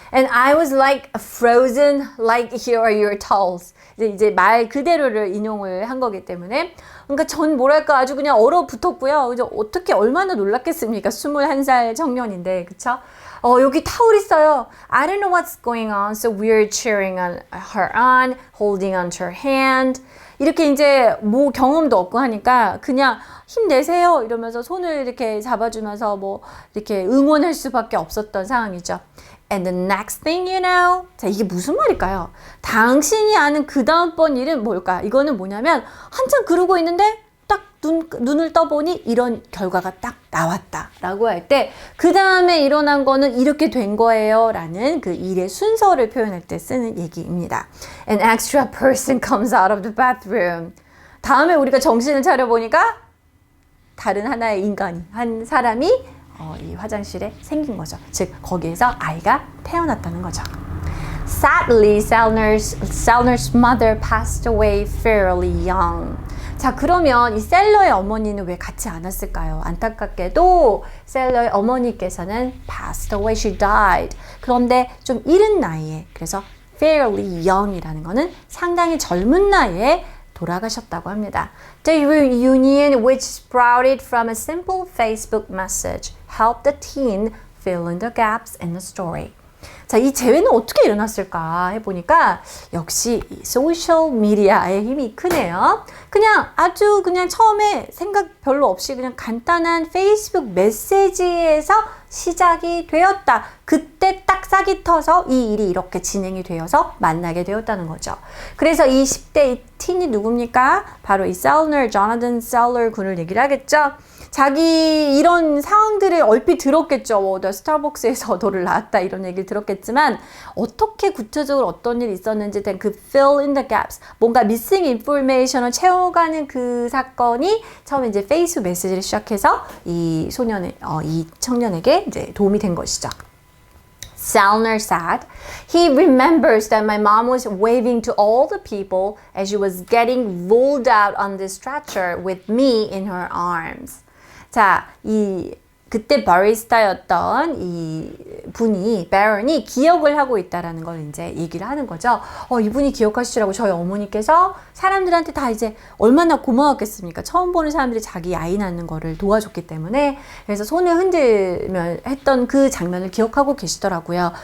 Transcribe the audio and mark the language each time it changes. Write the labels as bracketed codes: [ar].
[en] And I was like frozen, like here are your towels. [ko] 이제 말 그대로를 인용을 한 거기 때문에 그러니까 전 뭐랄까 아주 그냥 얼어붙었고요. 이제 어떻게 얼마나 놀랐겠습니까? 21살 청년인데, 그쵸? 여기 타올 있어요. [en] I don't know what's going on, so we're cheering on her on, holding onto her hand. [ko] 이렇게 이제 뭐 경험도 없고 하니까 그냥 힘내세요 이러면서 손을 이렇게 잡아주면서 뭐 이렇게 응원할 수밖에 없었던 상황이죠. [en] And the next thing you know, [ko] 자 이게 무슨 말일까요? 당신이 아는 그 다음번 일은 뭘까? 이거는 뭐냐면 한참 그러고 있는데 딱 눈을 떠보니 이런 결과가 딱 나왔다라고 할 때 그 다음에 일어난 거는 이렇게 된 거예요 라는 그 일의 순서를 표현할 때 쓰는 얘기입니다. [en] An extra person comes out of the bathroom. [ko] 다음에 우리가 정신을 차려보니까 다른 하나의 인간이, 한 사람이 이 화장실에 생긴 거죠. 즉 거기에서 아이가 태어났다는 거죠. [en] Sadly, Selner's mother passed away fairly young. [ko] 자, 그러면 이 셀러의 어머니는 왜 같이 안 왔을까요? 안타깝게도 셀러의 어머니께서는 passed away, [en] she died. [ko] 그런데 좀 이른 나이에, 그래서 fairly young이라는 거는 상당히 젊은 나이에 돌아가셨다고 합니다. [en] The reunion, which sprouted from a simple Facebook message, helped the teen fill in the gaps in the story. [ko] 자, 이 재회는 어떻게 일어났을까 해보니까 역시 소셜 미디어의 힘이 크네요. 그냥 아주 그냥 처음에 생각 별로 없이 그냥 간단한 페이스북 메시지에서 시작이 되었다. 그때 딱 싹이 터서 이 일이 이렇게 진행이 되어서 만나게 되었다는 거죠. 그래서 이 10대 이 틴이 누굽니까? 바로 이 셀러, 조나단 셀러 군을 얘기를 하겠죠. 자기 이런 상황들을 얼핏 들었겠죠. 너 스타벅스에서 너를 낳았다 이런 얘기를 들었겠지만 어떻게 구체적으로 어떤 일이 있었는지 된 그 fill in the gaps, 뭔가 missing information을 채워가는 그 사건이 처음에 이제 페이스북 메시지를 시작해서 이 소년의 이 청년에게 이제 도움이 된 것이죠. [en] Selner said, he remembers that my mom was waving to all the people as she was getting rolled out on the stretcher with me in her arms. [ko] 자, 그때 바리스타였던 이 분이, 베런이 기억을 하고 있다라는 걸 이제 얘기를 하는 거죠. 이분이 기억하시라고 저희 어머니께서 사람들한테 다 이제 얼마나 고마웠겠습니까? 처음 보는 사람들이 자기 아이 낳는 거를 도와줬기 때문에. 그래서 손을 흔들며 했던 그 장면을 기억하고 계시더라고요.